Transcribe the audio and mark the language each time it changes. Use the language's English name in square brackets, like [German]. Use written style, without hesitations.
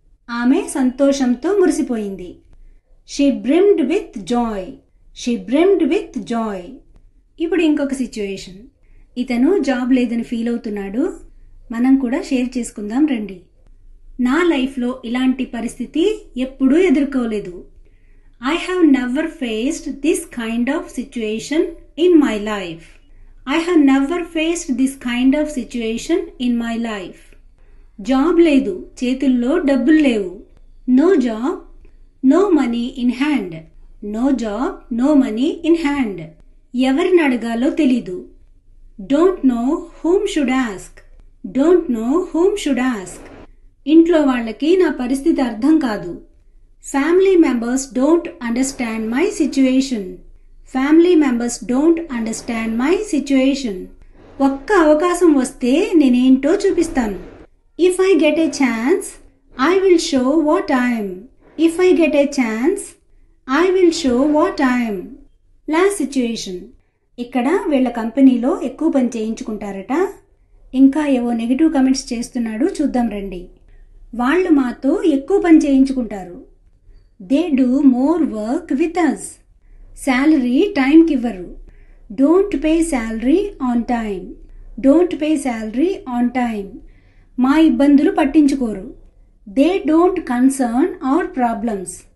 [Telugu] ఆమె సంతోషంతో మురిసిపోయింది. [English] She brimmed with joy. She brimmed with joy. [Telugu] ఇప్పుడు ఇంకొక సిచ్యుయేషన్. ఇతను జాబ్ లేదని ఫీల్ అవుతున్నాడు. మనం కూడా షేర్ చేసుకుందాం రండి. నా లైఫ్లో ఇలాంటి పరిస్థితి ఎప్పుడూ ఎదుర్కోలేదు. [English] I have never faced this kind of situation in my life. I have never faced this kind of situation in my life. [Telugu] Job లేదు, చేతుల్లో డబ్బులు లేవు. [English] No job, no money in hand. No job, no money in hand. [Telugu] ఎవరిని అడగాలో తెలీదు. [English] Don't know whom should ask. Don't know whom should ask. [Telugu] ఇంట్లో వాళ్ళకి నా పరిస్థితి అర్థం కాదు. [English] Family members don't understand my situation. Family members don't understand my situation. [Telugu] ఒక్క అవకాశం వస్తే నేనేంటో చూపిస్తాను. [English] If I get a chance, I will show what I am. If I get a chance, I will show what I am. Last situation. [Telugu] ఇక్కడ వీళ్ళ కంపెనీలో ఎక్కువ పని చేయించుకుంటారట. ఇంకా ఏవో నెగిటివ్ కమెంట్స్ చేస్తున్నాడు, చూద్దాం రండి. వాళ్ళు మాతో ఎక్కువ పని చేయించుకుంటారు. [English] They do more work with us. [Telugu] Salary time కివ్వరు. [English] Don't pay salary on time. Don't pay salary on time. [Telugu] మా ఇబ్బందులు పట్టించుకోరు. [English] They don't concern our problems.